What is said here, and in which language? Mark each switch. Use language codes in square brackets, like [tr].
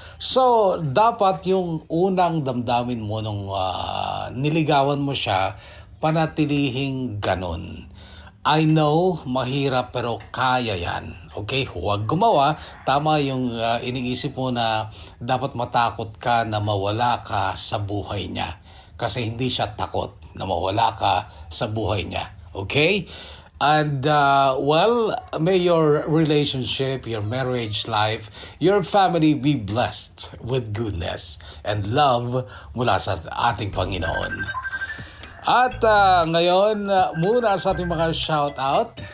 [tl] So, dapat yung unang damdamin mo nung niligawan mo siya, panatilihing ganun. I know, mahirap pero kaya yan. Okay, huwag gumawa. Tama yung iniisip mo na dapat matakot ka na mawala ka sa buhay niya. Kasi hindi siya takot na mawala ka sa buhay niya. Okay? [en] And well, may your relationship, your marriage life, your family be blessed with goodness and love [tl] mula sa ating Panginoon. At ngayon, muna sa ating mga shoutout.